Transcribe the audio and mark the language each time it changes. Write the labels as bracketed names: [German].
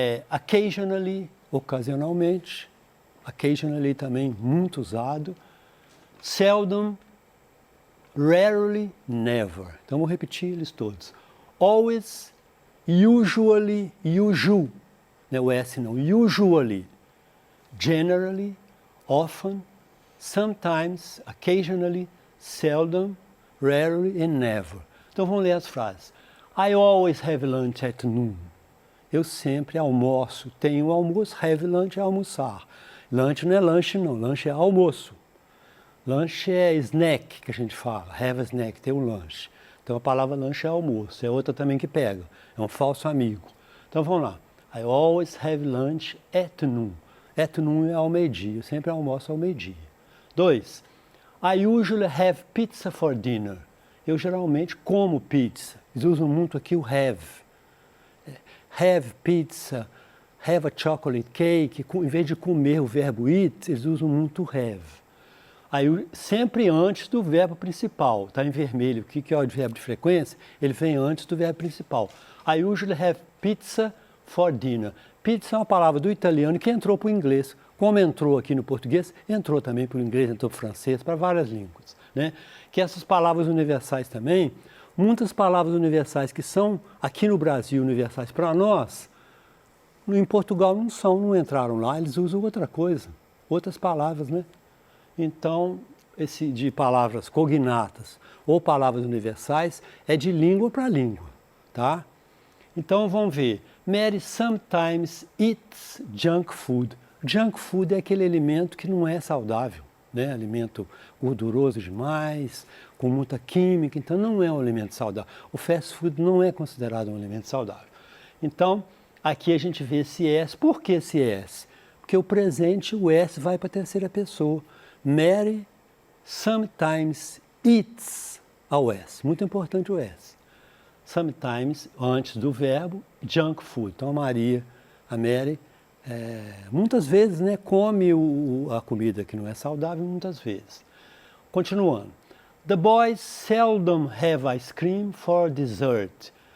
[Portuguese] Occasionally, ocasionalmente. Occasionally também muito usado. [English] Seldom, rarely, never. [Portuguese] Então, vou repetir eles todos. Always, usually, usual. né? O S não. [English] Usually, generally, often, sometimes, occasionally, seldom, rarely and never. [Portuguese] Então vamos ler as frases. [English] I always have lunch at noon. [Portuguese] Eu sempre almoço, tenho almoço, have lunch é almoçar. Lunch não é lanche não, lanche é almoço. Lanche é snack que a gente fala, [English] have a snack, [Portuguese] ter um lanche. Então a palavra lanche é almoço, é outra também que pega, é um falso amigo. Então vamos lá. [English] I always have lunch at noon. [Portuguese] At noon é ao meio-dia, eu sempre almoço ao meio-dia. 2. [English] I usually have pizza for dinner. [Portuguese] Eu geralmente como pizza. Eles usam muito aqui o have. [English] Have pizza, have a chocolate cake. [Portuguese] Em vez de comer o verbo eat, eles usam muito have. Aí, sempre antes do verbo principal. Está em vermelho. O que é o advérbio de frequência? Ele vem antes do verbo principal. [English] I usually have pizza for dinner. [Portuguese] Pizza é uma palavra do italiano que entrou para o inglês. Como entrou aqui no português, entrou também para o inglês, entrou para o francês, para várias línguas. Né? Que essas palavras universais também, muitas palavras universais que são aqui no Brasil universais para nós, em Portugal não entraram lá, eles usam outra coisa, outras palavras, né? Então, esse de palavras cognatas ou palavras universais é de língua para língua, tá? Então vamos ver. [English] Mary sometimes eats junk food. [Portuguese] Junk food é aquele alimento que não é saudável, né? Alimento gorduroso demais, com muita química, então não é um alimento saudável. O fast food não é considerado um alimento saudável. Então, aqui a gente vê esse S. Por que esse S? Porque o presente, o S vai para a terceira pessoa. [English] Mary sometimes eats [Portuguese] ao S. Muito importante o S. Sometimes, antes do verbo, junk food. Então, a Mary, muitas vezes, né, come a comida que não é saudável, muitas vezes. Continuando. [English] The boys seldom have ice cream for dessert.